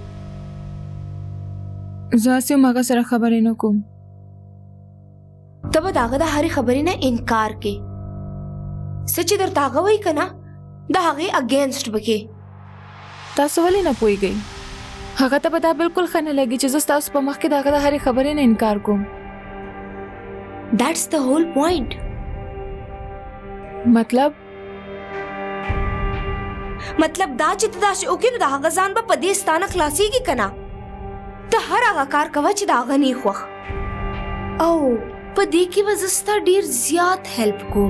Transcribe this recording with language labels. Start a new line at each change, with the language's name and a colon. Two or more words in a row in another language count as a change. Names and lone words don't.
Pashto: زه هسې هم هغه سره خبرې نه کوم. ته به د هغه د هرې خبرې نه انکار کې. څه چې درته هغه وایي که نه د هغې اګینسټ به کې. تاسو ولې نه پوهېږئ؟ هغه ته به دا بالکل ښه نه لګي چې زه ستاسو په مخ کې د هغه د هرې خبرې نه انکار کوم.
English: That's the whole point.
Pashto: مطلب دا چې ته داسې وکړې نو د هغه ځان به په دې ستا نه خلاصېږي که نه. ته هر هغه کار کوه چې د هغه نه خوښ او په دې کې به زه ستا ډېر زیات هیلپ کوم.